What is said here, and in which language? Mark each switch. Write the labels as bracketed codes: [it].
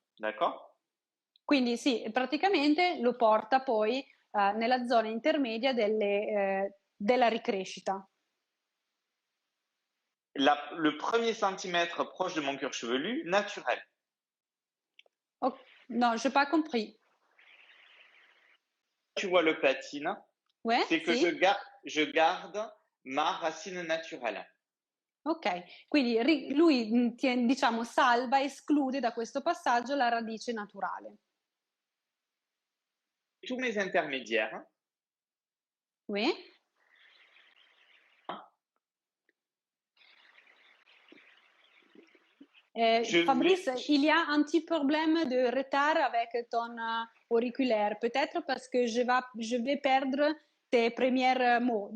[fr] D'accord? [it] Quindi sì, praticamente lo porta poi nella zona intermedia della ricrescita. [fr] Le premier centimètre proche de mon cuir chevelu, naturel. Oh, non, je n'ai pas compris. Tu vois le platine, Ouais, c'est que [it] sì. [fr] je garde ma racine naturelle. [it] Ok, quindi lui diciamo salva, esclude da questo passaggio la radice naturale. [fr] Tous mes intermédiaires. Oui. Fabrice, il y a un petit problème de retard avec ton auriculaire, peut-être parce que je vais perdre tes premiers mots.